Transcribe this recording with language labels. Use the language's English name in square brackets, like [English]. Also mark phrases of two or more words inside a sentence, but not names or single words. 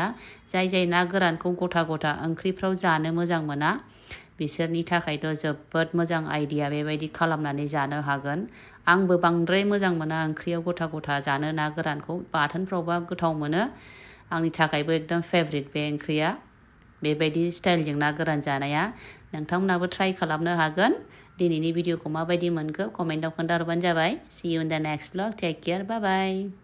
[Bodo] जाय ना गोरानखौ गथा ओंख्रिफ्राव जानो मोजां मोना, बिसोरनि थाखायथ' जोबोद मोजां आइडिया, बेबायदि खालामनानै जानो हागोन। आंबो बांद्राय मोजां मोना ओंख्रियाव गथा जानो ना गोरानखौ, बाथोनफ्रावबा गोथाव मोनो। आंनि थाखायबो एकदम फेभरिट बे ओंख्रिया, बेबायदि स्टाइलजों ना गोरान जानाया। नोंथांमोनाबो ट्राइ खालामनो हागोन। दिनैनि भिडिअखौ माबायदि मोनखो कमेन्टाव खोन्थाहरबानो जाबाय। [English] See you in the next vlog. Take care. Bye bye.